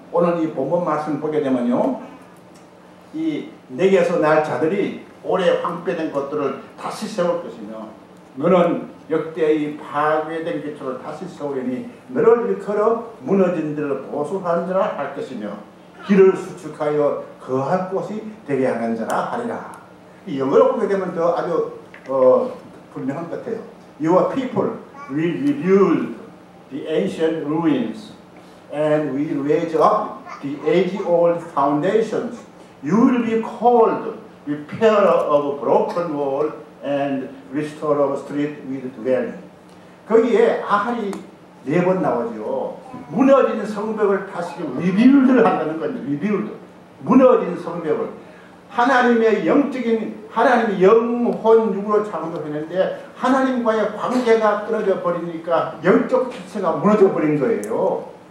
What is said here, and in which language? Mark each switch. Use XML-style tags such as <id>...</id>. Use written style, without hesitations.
<ko>오늘 이 본문 말씀 보게 되면요, 이 내게서 날 자들이 오래 황폐된 것들을 다시 세울 것이며, 너는 역대의 파괴된 기초를 다시 세우려니 너를 일컬어 무너진 데를 보수한 자라 할 것이며, 길을 수축하여 거할 곳이 되게 하는 자라 하리라. 이 영어로 보게 되면 더 아주 분명한 것 같아요.</ko> <en>Your people will rebuild the ancient ruins and will raise up the age-old foundations. You will be called repairer of broken wall and restorer of street with dwelling.</en> <ko>거기에 아할이 4번 나오죠. 무너진 성벽을 다시 리빌드를 한다는 겁니다. 리빌드. 무너진 성벽을. 하나님의 영적인, 하나님의 영혼 육으로 창조했는데 하나님과의 관계가 끊어져 버리니까 영적 질서가 무너져 버린 거예요.</ko>